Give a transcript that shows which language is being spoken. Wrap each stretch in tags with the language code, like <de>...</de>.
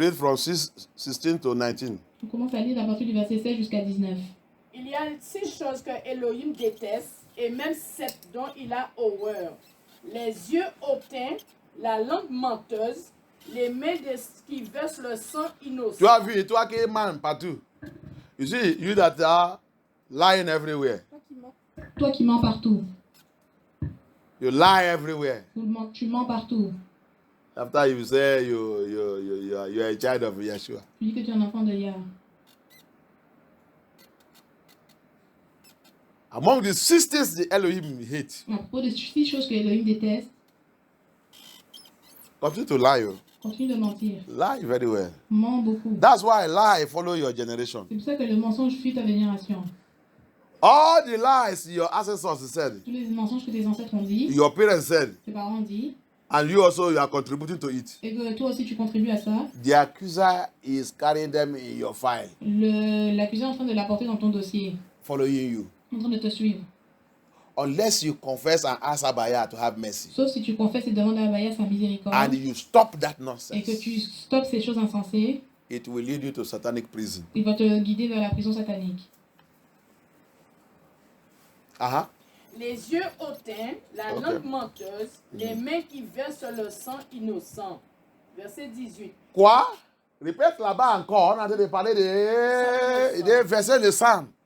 <en>read from 16 to 19.</en> <fr>On commence à lire à partir du verset 16 jusqu'à 19. Il y a 6 choses que Elohim déteste et même 7 dont il a horreur. Les yeux hautains, la langue menteuse, les mains qui versent le sang innocent. Tu as vu, toi qui es man partout.</fr> <en>You see, you that are lying everywhere.</en> <fr>Toi qui mens partout.</fr> <en>You lie everywhere.</en> <fr>Tu mens partout.</fr> <en>After you say you are a child of Yeshua.</en> <fr>Tu dis que tu es un enfant de Yah.</fr> <en>Among the 6 things the Elohim hate,</en> <fr>À propos de 6 choses que Elohim déteste,</fr> <en>continue to lie.</en> <fr>continue de mentir.</fr> <en>Lie very well.</en> <fr>Mens beaucoup.</fr> <en>That's why lie follow your generation.</en> <fr>C'est pour ça que le mensonge suit ta génération.</fr> <en>All the lies your ancestors said,</en> <fr>Tous les mensonges que tes ancêtres ont dit,</fr> <en>your parents said,</en> <fr>tes parents ont dit,</fr> <en>and you also you are contributing to it.</en> <fr>et que toi aussi tu contribues à ça,</fr> <en>The accuser is carrying them in your file,</en> <fr>l'accusé est en train de l'apporter dans ton dossier,</fr> <en>following you.</en> <fr>en train de te suivre.</fr> <en>Unless you confess and ask Abaya to have mercy.</en> <fr>Sauf si tu confesses et demandes à Abaya sa miséricorde,</fr> <en>And you stop that</en> <fr>et que</fr> <en>nonsense,</en> <fr>tu stoppes ces choses insensées,</fr> <en>it will lead you to satanic prison.</en> <fr>il va te guider vers la prison satanique. Uh-huh. Les yeux hautains, la Ok. langue menteuse, les mains qui versent le sang innocent. Verset 18. Quoi? Répète là-bas encore, on est en train de parler des versets de sang.</fr>